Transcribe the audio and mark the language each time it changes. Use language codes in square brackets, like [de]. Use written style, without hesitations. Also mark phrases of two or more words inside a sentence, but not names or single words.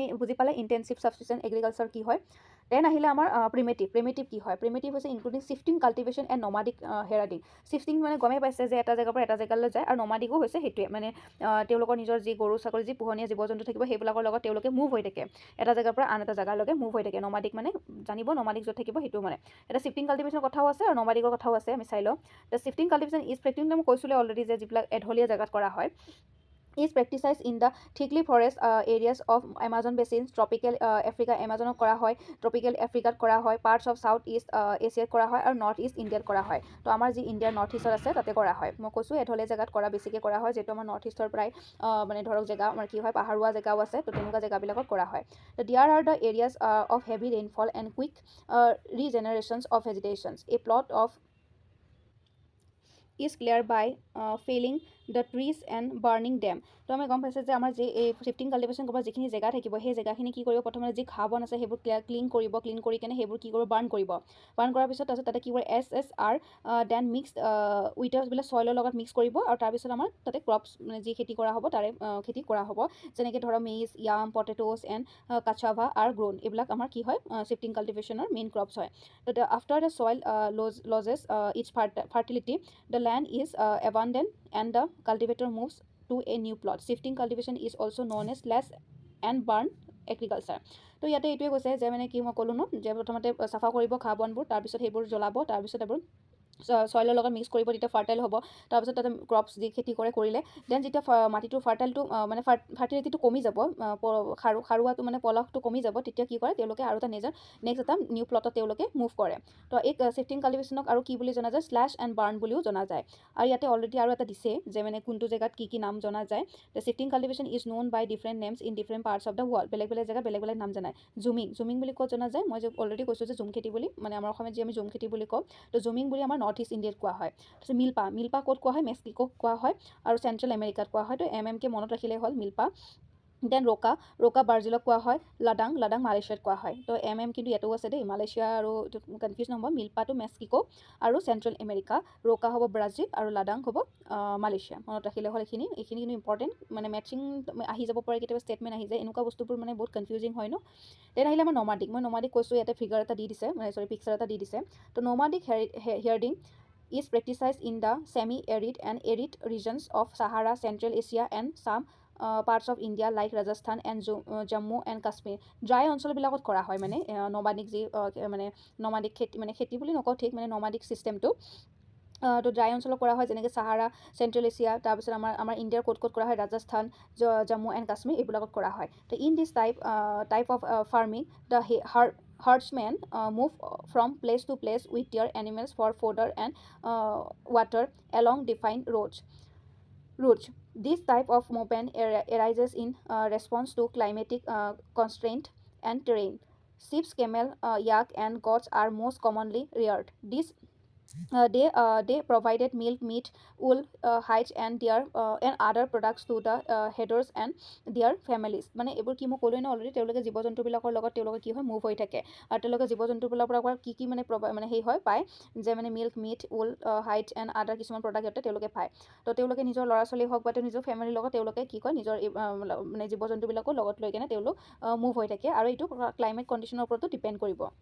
[as] বুজি পালে [en] intensive subsistence agriculture [as] কি হয় দেন আহিলে আমাৰ প্ৰিমেটিভ কি হয় প্ৰিমেটিভ হৈছে [en] including shifting cultivation and nomadic herding [as] শিফটিং মানে গমেই পাইছে যে এটা জেগাৰ পৰা এটা জেগালৈ যায় আৰু নমাডিকো হৈছে সেইটোৱে মানে তেওঁলোকৰ নিজৰ যি গৰু ছাগলী যি পোহনীয়া জীৱ জন্তু থাকিব সেইবিলাকৰ লগত তেওঁলোকে মুভ হৈ থাকে এটা জেগাৰ পৰা আন এটা জেগালৈকে মুভ হৈ থাকে নমাডিক মানে জানিব নমাডিক য'ত থাকিব সেইটো মানে এটা শিফটিং কাল্টিভেশ্যনৰ কথাও আছে আৰু নমাডিকৰ কথাও আছে আমি চাই লওঁ [en] the shifting cultivation is practicing [as] মই কৈছিলোঁ অলৰেডি যে যিবিলাক এঢলীয়া জেগাত কৰা হয় [en] is practiced in the thickly forest areas of Amazon basin, tropical Africa Amazon [as] করা হয় [en] tropical Africa [as] করা হয় [en] parts of south east [as] Asia করা হয় আৰু [en] north east India [as] করা হয় তো আমাৰ যি ইণ্ডিয়াৰ নৰ্থ ইষ্টত আছে তাতে কৰা হয় মই কৈছোঁ এঢলীয়া জেগাত কৰা বেছিকৈ কৰা হয় যেটো আমাৰ নৰ্থ ইষ্টৰ প্ৰায় মানে ধৰক জেগা আমাৰ কি হয় পাহাৰুৱা জেগাও আছে তো তেনেকুৱা জেগাবিলাকত কৰা হয় তো [en] there are the areas of heavy rainfall and quick regenerations of vegetations a plot of is cleared by felling the trees and burning them. [as] তো আমি গম পাইছোঁ যে আমাৰ যি এই শিফটিং কাল্টিভেশ্যন কৰিব যিখিনি জেগা থাকিব সেই জেগাখিনি কি কৰিব, প্ৰথমতে যি ঘাঁহ বন আছে সেইবোৰ ক্লিন কৰি কেনে সেইবোৰ কি কৰিব, বাৰ্ণ কৰাৰ পিছত তাৰপিছত তাতে কি কৰে SSR [en] then mix with [as] চইলৰ লগত মিক্স কৰিব, আৰু তাৰপিছত আমাৰ তাতে ক্ৰপছ মানে যি খেতি কৰা হ'ব তাৰে খেতি কৰা হ'ব, যেনেকৈ ধৰক [en] maize, yam, potatoes and cassava [as] আৰু গ্ৰোন, এইবিলাক আমাৰ কি হয় শিফটিং কাল্টিভেশ্যনৰ মেইন ক্ৰপছ হয়। [en] তো after the soil loses its fertility, the land is abandoned and the cultivator moves to a new plot. Shifting cultivation is also known as slash and burn agriculture. [as] তো ইয়াতে এইটোৱে কৈছে যে মানে কি মই ক'লোঁ ন, যে প্ৰথমতে চাফা কৰিব ঘাঁহ বনবোৰ, তাৰপিছত সেইবোৰ জ্বলাব, তাৰপিছত এইবোৰ চইলৰ লগত মিক্স কৰিব, তেতিয়া ফাৰ্টাইল হ'ব, তাৰপিছত তাতে ক্ৰপছ যি খেতি কৰিলে দেন যেতিয়া মাটিটোৰ ফাৰ্টাইলটো মানে ফাৰ্টিলিটিটো কমি যাব, সাৰুৱাটো মানে পলসটো কমি যাব, তেতিয়া কি কৰে তেওঁলোকে আৰু এটা নেক্সট এটা নিউ প্লটত তেওঁলোকে মুভ কৰে। তো এই শিফটিং কাল্টিভেশ্যনক আৰু কি বুলি জনা যায়, [en] slash and burn [as] বুলিও জনা যায়। আৰু ইয়াতে অলৰেডি আৰু এটা দিছে যে মানে কোনটো জেগাত কি নাম জনা যায়। [en] the shifting cultivation is known by different names in different parts of the world. [as] বেলেগ জেগাত বেলেগ নাম জনায়। জুমিং বুলি ক'ত জনা যায়, মই যে অলৰেডি কৈছোঁ যে জুম খেতি বুলি, মানে আমাৰ অসমত যি আমি জুম খেতি বুলি কওঁ, তো জুমিং বুলি আমাৰ নৰ্থ ইষ্ট ইণ্ডিয়াত কোৱা হয়। তাৰপিছত মিল্পা ক'ত কোৱা হয়, মেক্সিকোক কোৱা হয়, আৰু চেণ্ট্ৰেল আমেৰিকাত কোৱা হয়। তো MMK মনত ৰাখিলেই হ'ল, মিল্পা। দেন ৰোকা ব্ৰাজিলক কোৱা হয়, লাডাং মালয়েছিয়াত কোৱা হয়। তো MM কিন্তু ইয়াতো আছে দেই, মালয়েছিয়া আৰু কনফিউজ নহ'ব, মিল্পাটো মেক্সিকো আৰু চেণ্ট্ৰেল আমেৰিকা, ৰোকা হ'ব ব্ৰাজিল আৰু লাডাং হ'ব মালয়েছিয়া। মনত ৰাখিলে হ'ল এইখিনি কিন্তু ইম্পৰ্টেণ্ট, মানে মেটচিং আহি যাব পাৰে, কেতিয়াবা ষ্টেটমেণ্ট আহি যায়, এনেকুৱা বস্তুবোৰ মানে বহুত কনফিউজিং হয় ন। দেন আহিলে আমাৰ নমাডিক কৈছোঁ, ইয়াতে ফিগাৰ এটা দি দিছে, পিকচাৰ এটা দি দিছে। [en] তো nomadic herding is practiced in the semi-arid and arid regions of Sahara, Central Asia and some parts of India like Rajasthan and Jammu and Kashmir. [as] ড্ৰাই অঞ্চলবিলাকত কৰা হয় মানে নমাডিক যি মানে নমাডিক খেতি বুলি নকওঁ ঠিক, মানে নমাডিক ছিষ্টেমটো। তো ড্ৰাই অঞ্চলত কৰা হয়, যেনেকৈ চাহাৰা, চেণ্ট্ৰেল এছিয়া, তাৰপিছত আমাৰ ইণ্ডিয়াৰ ক'ত কৰা হয়, ৰাজস্থান, জম্মু এণ্ড কাশ্মীৰ, এইবিলাকত কৰা হয়। [en] তো in this type of farming the herdsmen move from place to place with their animals for fodder and water along defined routes. This type of movement arises in response to climatic constraint and terrain. Sheep, camel, yak, and goats are most commonly reared. They provided milk, meat, wool, hides, and other products to the herders and their families. [as] মানে এইবোৰ কি মই ক'লোৱে ন অলৰেডি, তেওঁলোকে জীৱ জন্তুবিলাকৰ লগত তেওঁলোকে কি হয় মুভ হৈ থাকে, আৰু তেওঁলোকে জীৱ জন্তুবিলাকৰ পৰা কি মানে সেই হয় পায়, যে মানে [en] milk, meat, wool, hides and other [as] কিছুমান প্ৰডাক্ট সিহঁতে তেওঁলোকে পায়। তো তেওঁলোকে নিজৰ ল'ৰা ছোৱালী হওক বা নিজৰ ফেমিলিৰ লগত তেওঁলোকে কি কয় নিজৰ মানে জীৱ জন্তুবিলাকো লগত লৈ কেনে তেওঁলোক মুভ হৈ থাকে, আৰু এইটো ক্লাইমেট কণ্ডিশ্যনৰ ওপৰতো ডিপেণ্ড কৰিব।